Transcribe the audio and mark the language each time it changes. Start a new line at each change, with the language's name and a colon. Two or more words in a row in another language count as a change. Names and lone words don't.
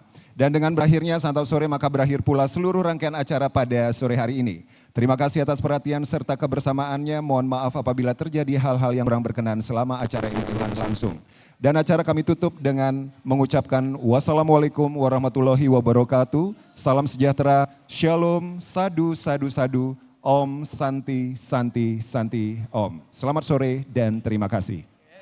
Indonesian: Dan dengan berakhirnya santap sore maka berakhir pula seluruh rangkaian acara pada sore hari ini. Terima kasih atas perhatian serta kebersamaannya. Mohon maaf apabila terjadi hal-hal yang kurang berkenan selama acara ini berlangsung. Dan acara kami tutup dengan mengucapkan
Arabic: والسلام عليكم ورحمة الله وبركاته.
Indonesian: Salam sejahtera, shalom,
Sanskrit: साधु, साधु, साधु, ॐ, शान्ति, शान्ति, शान्ति, ॐ.
Indonesian: Selamat sore dan terima kasih.